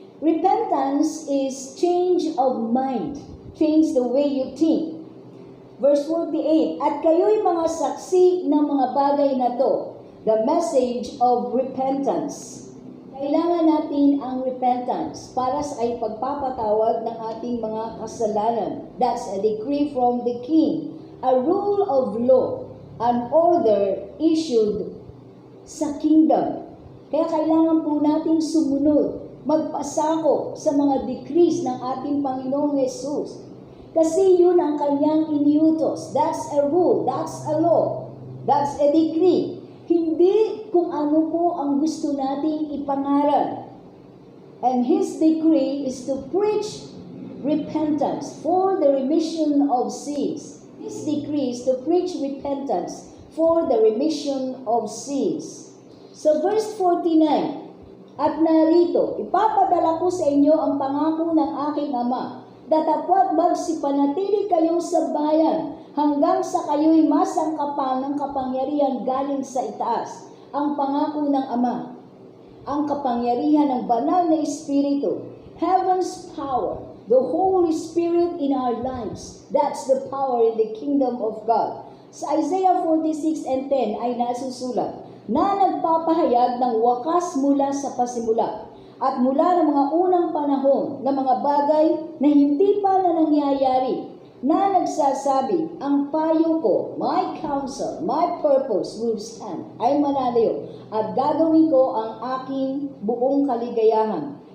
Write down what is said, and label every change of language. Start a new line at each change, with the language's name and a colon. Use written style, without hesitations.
English: Repentance is change of mind, change the way you think.
Filipino: Verse 48, "At kayo'y mga saksi ng mga bagay na to,"
English: the message of repentance.
Filipino: Kailangan natin ang repentance para sa pagpapatawad ng ating mga kasalanan.
English: That's a decree from the King, a rule of law, an order issued sa kingdom.
Filipino: Kaya kailangan po natin sumunod, magpasako sa mga decrees ng ating Panginoong Hesus. Kasi yun ang kanyang iniutos.
English: That's a rule, that's a law, that's a decree.
Filipino: Hindi kung ano po ang gusto nating ipangaral.
English: And His decree is to preach repentance for the remission of sins. His decree is to preach repentance for the remission of sins.
Filipino: So verse 49, "At narito, ipapadala ko sa inyo ang pangako ng aking Ama, datapwat magsipanatili kayo sa bayan, hanggang sa kayo'y masangkapan ng kapangyarihan galing sa itaas." Ang pangako ng Ama, ang kapangyarihan ng banal na Espiritu,
English: heaven's power, the Holy Spirit in our lives. That's the power in the kingdom of God.
Filipino: Sa Isaiah 46 and 10 ay nasusulat, na nagpapahayag ng wakas mula sa pasimula at mula ng mga unang panahon na mga bagay na hindi pa na nangyayari, na nagsasabi, "Ang payo ko,
English: my counsel, my purpose will stand,"
Filipino: ay mananayo, "at gagawin ko ang aking buong kaligayahan."